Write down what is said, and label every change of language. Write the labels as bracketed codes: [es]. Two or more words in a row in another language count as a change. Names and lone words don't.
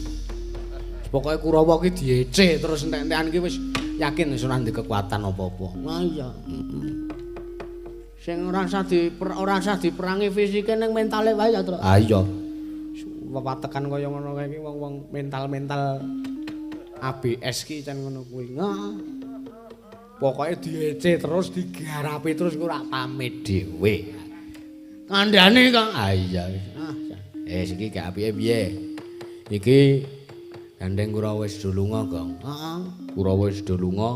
[jv] Pokoke Kurawa ki diece terus entek-entekan ki wis yakin wis ora ndek kekuatan apa-apa. Nah iya. Sing ora usah diperangi fisike ning mentale wae ya terus. Ah iya. Wewatekan kaya ngono kae iki wong-wong mental-mental ABS ki can ngono kuwi. Nah. Pokoke diece terus digarapi terus ora pamit dhewe. Kandhane kok. Ah iya. Iki gak apike piye? Iki Gandeng Kurawa wis do lunga, Gong. Heeh. Kurawa wis do lunga.